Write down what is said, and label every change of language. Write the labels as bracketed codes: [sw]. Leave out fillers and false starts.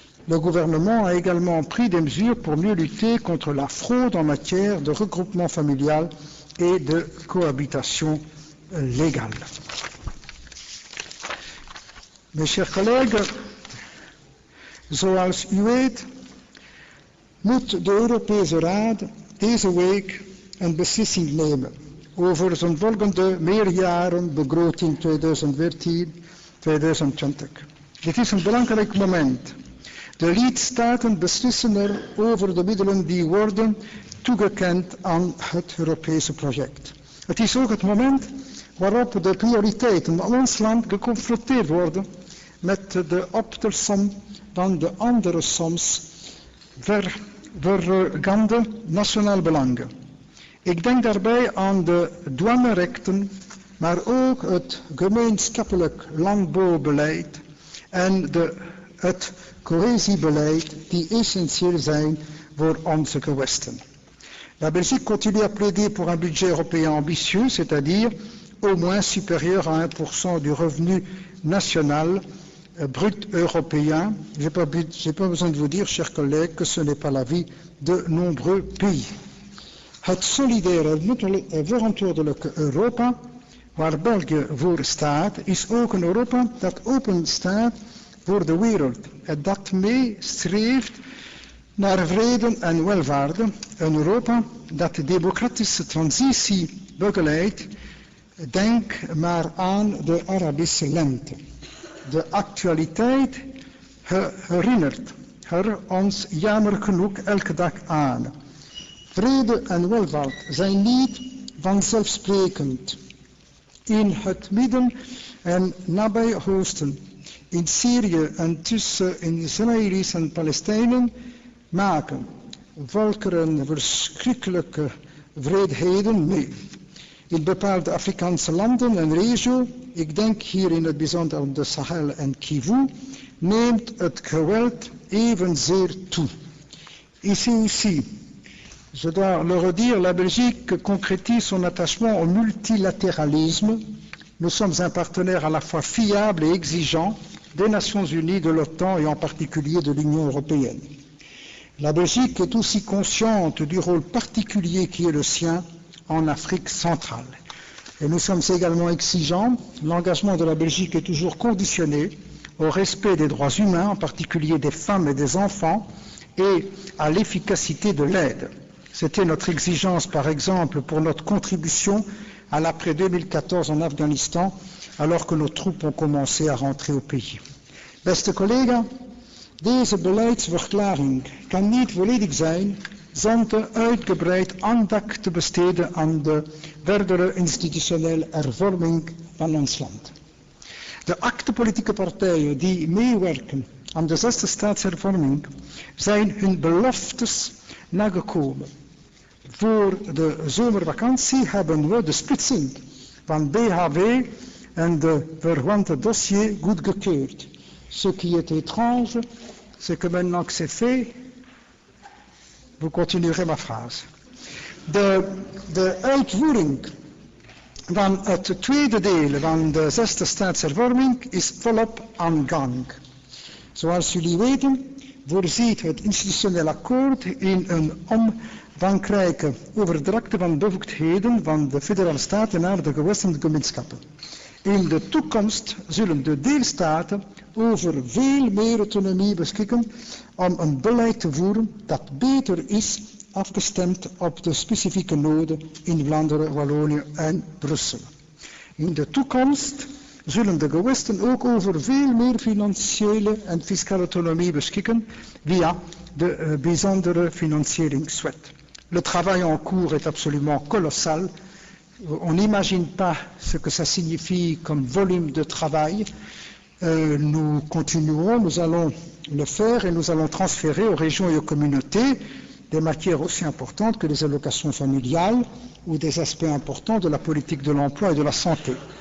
[fr] Le gouvernement a également pris des mesures pour mieux lutter contre la fraude en matière de regroupement familial et de cohabitation légale. Mes chers collègues, [nl] zoals u weet moet de Europese Raad deze week een beslissing nemen over zijn volgende meerjarenbegroting 2014-2020. Dit is een belangrijk moment. De lidstaten beslissen er over de middelen die worden toegekend aan het Europese project. Het is ook het moment waarop de prioriteiten van ons land geconfronteerd worden met de optelsom van de andere soms vergaande nationale belangen. Ik denk daarbij aan de douanerechten, maar ook het gemeenschappelijk landbouwbeleid en het cohesiebeleid die essentieel zijn voor onze gewesten. [fr] La Belgique continue à plaider pour un budget européen ambitieux, c'est-à-dire au moins supérieur à 1% du revenu national brut européen. Je n'ai pas besoin de vous dire, chers collègues, que ce n'est pas l'avis de nombreux pays. [nl] Het solidaire verantwoordelijke Europa, waar België voor staat, is ook een Europa dat open staat voor de wereld en dat meestreeft naar vrede en welvaart. Een Europa dat de democratische transitie begeleidt. Denk maar aan de Arabische lente. De actualiteit herinnert er ons jammer genoeg elke dag aan. Vrede en welvaart zijn niet vanzelfsprekend. In het Midden- en Nabij-Oosten, in Syrië en tussen Israëli's en Palestijnen maken volkeren verschrikkelijke wreedheden mee. In bepaalde Afrikaanse landen en regio, ik denk hier in het bijzonder aan de Sahel en Kivu, neemt het geweld evenzeer toe. [fr] Ici aussi, je dois le redire, la Belgique concrétise son attachement au multilatéralisme. Nous sommes un partenaire à la fois fiable et exigeant des Nations Unies, de l'OTAN et en particulier de l'Union européenne. La Belgique est aussi consciente du rôle particulier qui est le sien en Afrique centrale. Et nous sommes également exigeants. L'engagement de la Belgique est toujours conditionné au respect des droits humains, en particulier des femmes et des enfants, et à l'efficacité de l'aide. C'était notre exigence, par exemple, pour notre contribution à l'après 2014 en Afghanistan, alors que nos troupes ont commencé à rentrer au pays. [nl] Beste collega, deze beleidsverklaring kan niet volledig zijn zonder uitgebreid aandacht te besteden aan de verdere institutionele hervorming van ons land. De 8 politieke partijen die meewerken aan de 6e staatshervorming zijn hun beloftes nagekomen. Voor de zomervakantie hebben we de splitsing van BHW en de verwante dossier goedgekeurd. [fr] Ce qui est étrange, c'est que maintenant que c'est fait, vous continuerez ma phrase. [nl] De uitvoering van het tweede deel van de 6e staatshervorming is volop aan gang. Zoals jullie weten, voorziet het institutioneel akkoord in een omvangrijke overdrakte van bevoegdheden van de federale staten naar de gewestelijke gemeenschappen. In de toekomst zullen de deelstaten over veel meer autonomie beschikken om een beleid te voeren dat beter is afgestemd op de specifieke noden in Vlaanderen, Wallonië en Brussel. In de toekomst zullen de gewesten ook over veel meer financiële en fiscale autonomie beschikken via de bijzondere financieringswet. [fr] Le travail en cours est absolument colossal. On n'imagine pas ce que ça signifie comme volume de travail. Nous continuerons, nous allons le faire et nous allons transférer aux régions et aux communautés des matières aussi importantes que les allocations familiales ou des aspects importants de la politique de l'emploi et de la santé.